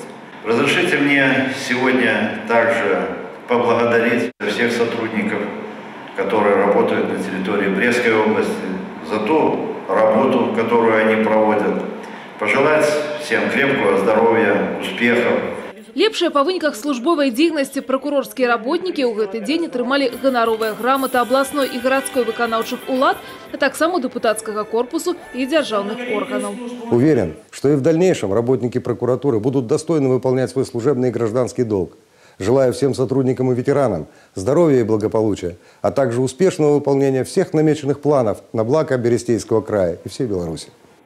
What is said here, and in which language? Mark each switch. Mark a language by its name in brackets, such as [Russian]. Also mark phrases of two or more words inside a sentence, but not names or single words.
[Russian] Разрешите мне сегодня также поблагодарить всех сотрудников, которые работают на территории Брестской области, за ту работу, которую они проводят. Пожелать всем крепкого здоровья, успехов. [Belarusian] Лепшыя па выніках службовай дзейнасці прокурорскія работнікі ў гэты дзень атрымалі ганаровыя граматы абласной і гарадской выканаўчых улад, а таксама дэпутацкага корпусу и дзяржаўных органов. [Russian] Уверен, что и в дальнейшем работники прокуратуры будут достойно выполнять свой служебный и гражданский долг. Желаю всем сотрудникам и ветеранам здоровья и благополучия, а также успешного выполнения всех намеченных планов на благо Берестейского края и всей Беларуси.